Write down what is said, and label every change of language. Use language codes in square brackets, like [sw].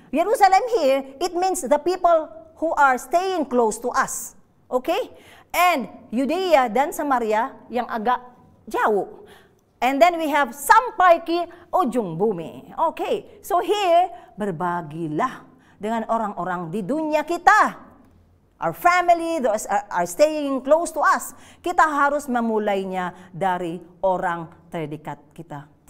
[en] Jerusalem here, it means the people who are staying close to us. Okay? And [id] Judea dan Samaria yang agak jauh. [en] And then we have [id] sampai ke ujung bumi. [en] Okay. So here, [id] berbagilah dengan orang-orang di dunia kita. [en] Our family, those are staying close to us. [id] Kita harus memulainya dari orang terdekat kita.